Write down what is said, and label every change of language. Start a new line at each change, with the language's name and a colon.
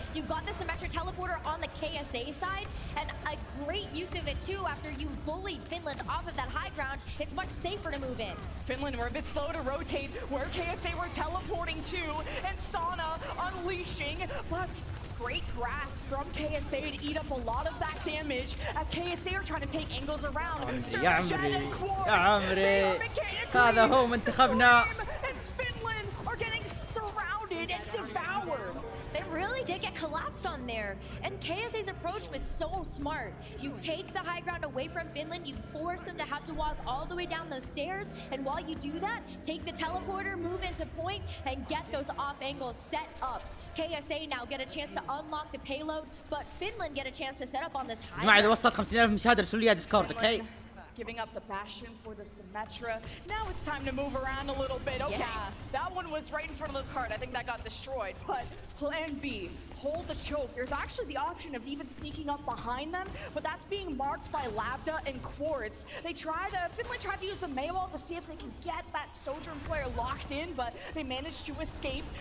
English: You've got the Symmetra teleporter on the KSA side, and a great use of it too after you bullied Finland off of that high ground. It's much safer to move in. Finland were a bit slow to rotate where KSA were teleporting to, and Sana unleashing, but great grasp from KSA to eat up a lot of that damage as KSA are trying to take angles around.
Arabic: يا عمري يا عمري هذا هو منتخبنا.
English: And Finland are getting surrounded and devoured. They really did get collapsed on there. And KSA's approach was so smart. You take the high ground away from Finland, you force them to have to walk all the way down those stairs, and while you do that, take the teleporter, move into point, and get those off angles set up. KSA now get a chance to unlock the payload, but Finland get a chance to set up on this high ground.
Arabic: إذا وصلت 50,000 مشاهدة ارسلوا لي ديسكورد اوكي.
English: Giving up the Bastion for the Symmetra. Now it's time to move around a little bit. Okay, yeah. That one was right in front of the cart. I think that got destroyed. But plan B, hold the choke. There's actually the option of even sneaking up behind them, but that's being marked by Labda and Quartz. Finland tried to use the Maywall to see if they can get that Sojourn player locked in, but they managed to escape.